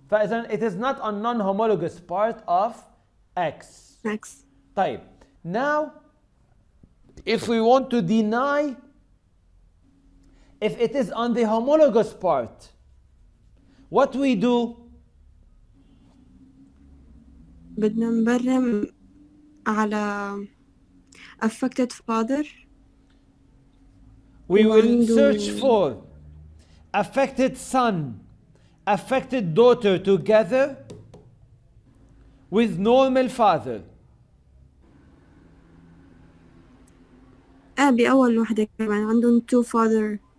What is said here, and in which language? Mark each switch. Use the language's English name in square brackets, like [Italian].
[Arabic] فإذا [English] it is not a non-homologous part of X. X. [Arabic] طيب. [English] Now, if we want to deny if it is on the homologous part, what we do? [Arabic] بدنا نبرم على [English] affected father. We will search for affected son, affected daughter together with normal father. [Arabic] بأول وحدة كمان عندهم [English] two father.